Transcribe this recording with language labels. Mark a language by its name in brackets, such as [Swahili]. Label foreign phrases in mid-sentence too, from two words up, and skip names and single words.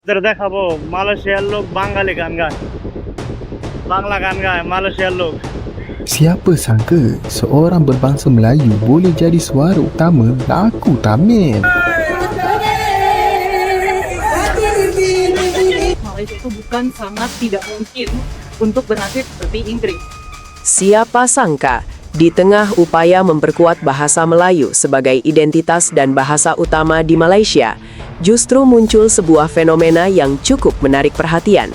[Bangla] তোর দেখাবো মালয়েশিয়ার লোক বাঙালি গান গায়, বাংলা গান গায় মালয়েশিয়ার লোক। [Indonesian] Siapa sangka seorang berbangsa Melayu boleh jadi suara utama lagu Tamil? Malaysia itu bukan sangat tidak mungkin untuk bernasib seperti Inggris. Siapa sangka, di tengah upaya memperkuat bahasa Melayu sebagai identitas dan bahasa utama di Malaysia, justru muncul sebuah fenomena yang cukup menarik perhatian.